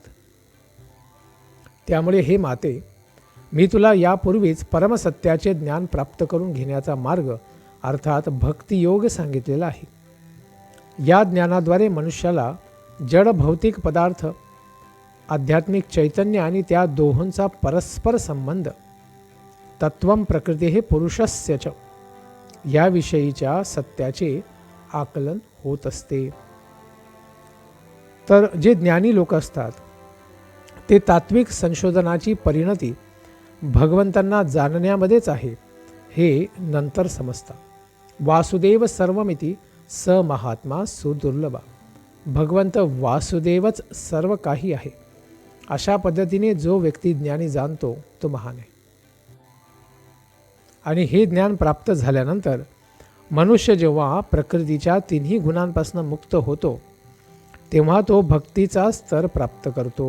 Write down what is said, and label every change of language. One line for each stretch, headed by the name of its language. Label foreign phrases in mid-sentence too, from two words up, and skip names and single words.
Marathi: त्यामुळे हे माते, मी तुला यापूर्वीच परमसत्याचे ज्ञान प्राप्त करून घेण्याचा मार्ग अर्थात भक्तियोग सांगितलेला आहे. या ज्ञानाद्वारे मनुष्याला जड भौतिक पदार्थ, आध्यात्मिक चैतन्य आणि त्या दोहोंचा परस्पर संबंध,
Sanskrit: तत्वम प्रकृती पुरुषस्य च
Marathi: याविषयीच्या सत्याचे आकलन होत असते. तर जे ज्ञानी लोक असतात ते तात्विक संशोधनाची परिणती भगवंतांना जाणण्यामध्येच आहे हे नंतर समजतात.
Sanskrit: वासुदेव सर्वमिती स महात्मा सुदुर्लभा.
Marathi: भगवंत वासुदेवच सर्व काही आहे अशा पद्धतीने जो व्यक्ती ज्ञानी जाणतो तो महान आहे. आणि हे ज्ञान प्राप्त झाल्यानंतर मनुष्य जेव्हा प्रकृतीच्या तिन्ही गुणांपासून मुक्त होतो तेव्हा तो भक्तीचा स्तर प्राप्त करतो.